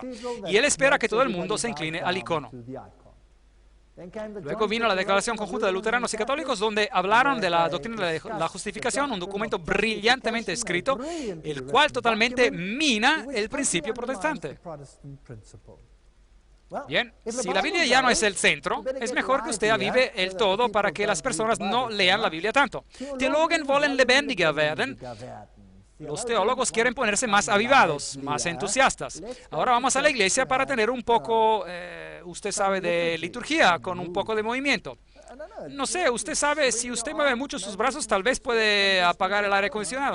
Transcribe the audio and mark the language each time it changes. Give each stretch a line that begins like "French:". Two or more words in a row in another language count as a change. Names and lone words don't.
Spanish: Y él espera que todo el mundo se incline al icono. Luego vino la Declaración Conjunta de Luteranos y Católicos, donde hablaron de la doctrina de la justificación, un documento brillantemente escrito, el cual totalmente mina el principio protestante. Bien, si la Biblia ya no es el centro, es mejor que usted avive el todo para que las personas no lean la Biblia tanto.
German: Theologen wollen lebendiger werden.
Spanish: Los teólogos quieren ponerse más avivados, más entusiastas. Ahora vamos a la iglesia para tener un poco, usted sabe, de liturgia, con un poco de movimiento. No sé, usted sabe, si usted mueve mucho sus brazos, tal vez puede apagar el aire acondicionado.